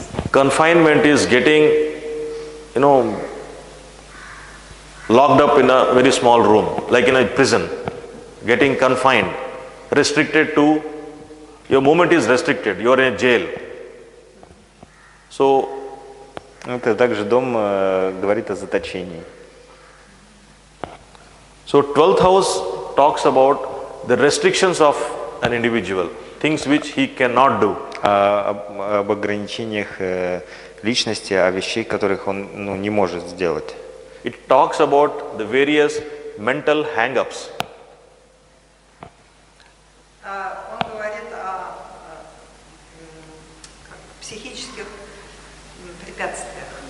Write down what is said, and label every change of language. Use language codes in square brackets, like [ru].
[en] Confinement is getting, locked up in a very small room, like in a prison, getting confined, restricted to, your movement is restricted, you are in a jail. So, [ru] это также дом говорит о заточении. [en] So 12th house talks about the restrictions of an individual, things which he cannot do. [ru] Об ограничениях личности, о вещей, которых он не может сделать. [en] It talks about the various mental hang-ups. [ru] Он говорит о психических препятствиях.